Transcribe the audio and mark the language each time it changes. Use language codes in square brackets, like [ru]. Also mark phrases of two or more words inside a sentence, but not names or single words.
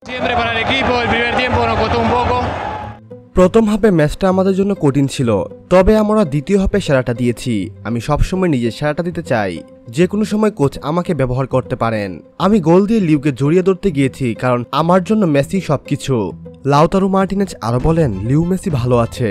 [es] Siempre para el equipo, el primer tiempo nos costó un poco. [bn] প্রথম হাফে ম্যাচটা আমাদের জন্য কঠিন ছিল, তবে আমরা দ্বিতীয় হাফে সেরাটা দিয়েছি। আমি সবসময় নিজের সেরাটা দিতে চাই। যে কোনো সময় কোচ আমাকে ব্যবহার করতে পারেন। আমি গোল দিয়ে লিউকে জড়িয়ে ধরতে গিয়েছি, কারণ আমার জন্য মেসি সবকিছু। লাউতারো মার্টিনেজ আরো বলেন, লিউ মেসি ভালো আছে।